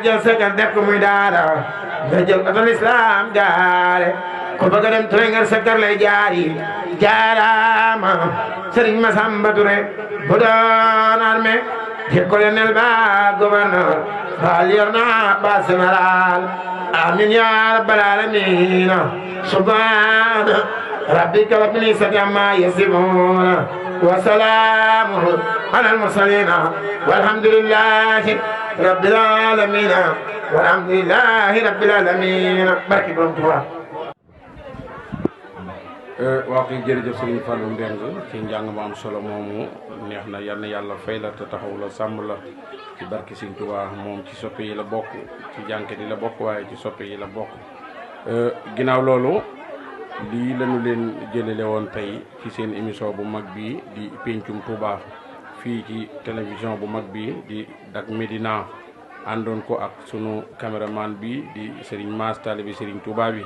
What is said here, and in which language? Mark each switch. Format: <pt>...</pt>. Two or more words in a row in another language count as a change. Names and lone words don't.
<wo>jël sa kër def ko muy daara nga jël oto islam gaare ko bëgg a dem Touré nga sa kër lay jaari jaaraama Serigne Massamba Touré bu doon armée di colonel ba gouverneur ba lieutenant ba général</wo> <ar>آمين يا رب العالمين سبحان ربك رب العزة عما يصفون وسلام على المرسلين والحمد لله رب العالمين والحمد لله رب العالمين</ar> <wo>barki borom Tuubaa. waa kay jërëjëf Serigne Fallou Mbengue ci njàng mu am solo moomu neex na yal na yàlla fay la te taxaw la sàmm la ci barki Serigne Touba moom ci soppe yi la bokk ci jànke yi la bokk waaye ci soppe yi la bokk. ginnaaw loolu lii lañu leen jëlale woon tey ci seen émission bu mag bi di Pencum Touba fii ci télévision bu mag bi di Dak Médina àndoon ko ak sunu caméraman bi di Serigne Mass taalibe Serigne Touba bi.</wo>